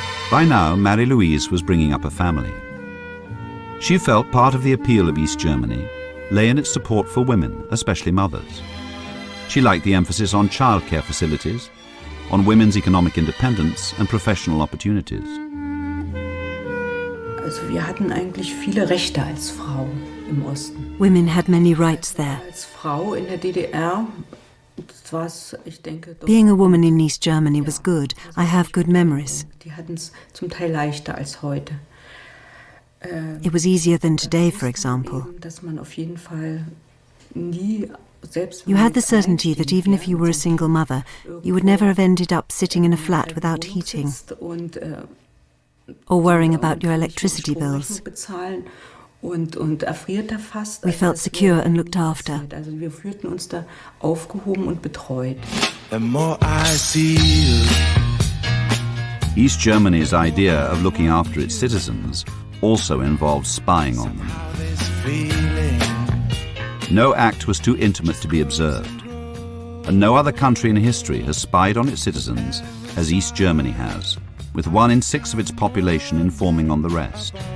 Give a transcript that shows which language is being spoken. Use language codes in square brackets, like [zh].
[en] By now, Marie-Louise was bringing up a family. She felt part of the appeal of East Germany lay in its support for women, especially mothers. She liked the emphasis on childcare facilities, on women's economic independence and professional opportunities. [de] Wir hatten eigentlich viele Rechte als Frau im Osten. [en] Women had many rights there. [de] Als Frau in der DDR, [en] being a woman in East Germany was good. I have good memories. [de] Die hatten es zum Teil leichter als heute. [en] It was easier than today, for example. [de] Dass man auf jeden Fall nie [en] You had the certainty that even if you were a single mother, you would never have ended up sitting in a flat without heating or worrying about your electricity bills. We felt secure and looked after. [de] Wir fühlten uns da aufgehoben und betreut. [en] The more I see you. East Germany's idea of looking after its citizens also involved spying on them. No act was too intimate to be observed, and no other country in history has spied on its citizens as East Germany has, with 1 in 6 of its population informing on the rest.